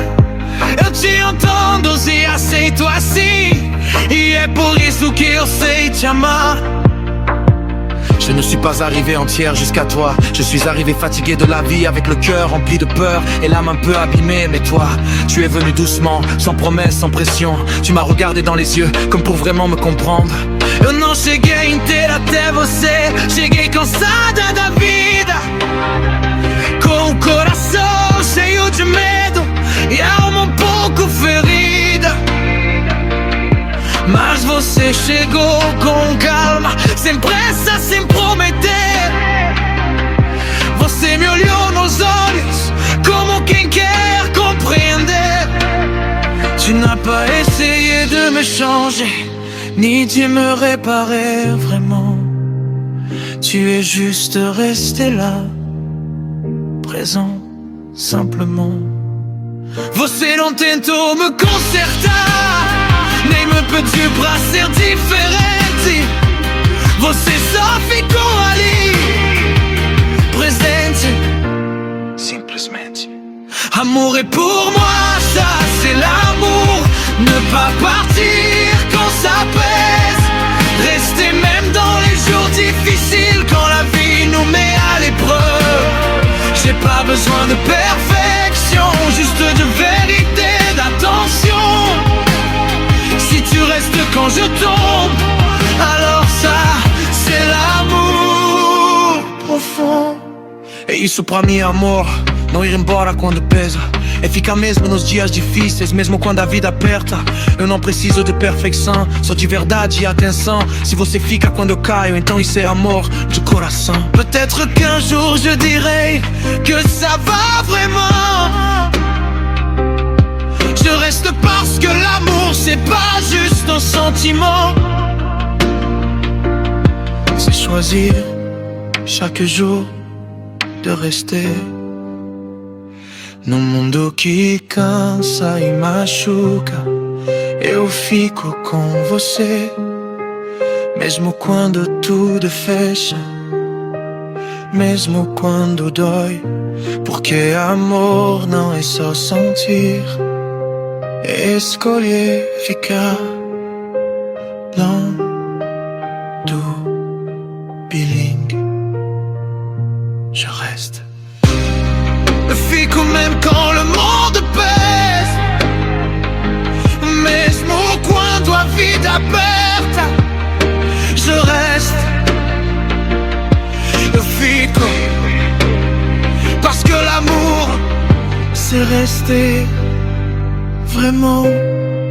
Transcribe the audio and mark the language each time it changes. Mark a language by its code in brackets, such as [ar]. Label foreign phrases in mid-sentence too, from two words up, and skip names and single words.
[pt] Eu te entendo e aceito assim, e é por isso que eu sei te amar. [fr] Je ne suis pas arrivé entière jusqu'à toi. Je suis arrivé fatigué de la vie, avec le cœur rempli de peur et l'âme un peu abîmée. Mais toi, tu es venu doucement, sans promesse, sans pression. Tu m'as regardé dans les yeux, comme pour vraiment me comprendre. [pt] Eu não cheguei inteira até você, cheguei cansada da vida, com o coração cheio de medo e a alma um pouco ferida. Mas você chegou com calma, sem pressa, sem prometer. Você me olhou nos olhos, como quem quer compreender. [fr] Tu n'as pas essayé de me changer, ni de me réparer vraiment. Tu es juste resté là, présent, simplement. [pt] Você não tentou me consertar, nem me pediu pra ser diferente. Você só ficou ali, presente, simplesmente. [fr] Amour et pour moi, ça c'est l'amour. Ne pas partir quand ça pèse. Rester même dans les jours difficiles, quand la vie nous met à l'épreuve. J'ai pas besoin de perfection, juste de vérité, d'attention. Si tu restes quand je tombe, alors ça, c'est l'amour profond. [pt] É isso pra mim, amor, não ir embora quando pesa. É ficar mesmo nos dias difíceis, mesmo quando a vida aperta. Eu não preciso de perfeição, só de verdade e atenção. Se você fica quando eu caio, então isso é amor de coração. [fr] Peut-être qu'un jour je dirai que ça va vraiment. Je reste parce que l'amour c'est pas juste un sentiment. C'est choisir chaque jour de rester [pt] num mundo que cansa e machuca. Eu fico com você, mesmo quando tudo fecha, mesmo quando dói. Porque amor não é só sentir, é escolher ficar longe do bilingue. [fr] Je reste. Fico même quand le monde pèse, [pt] mesmo quando a vida aperta. [fr] Je reste. [pt] Eu fico [fr] parce que l'amour c'est rester vraiment.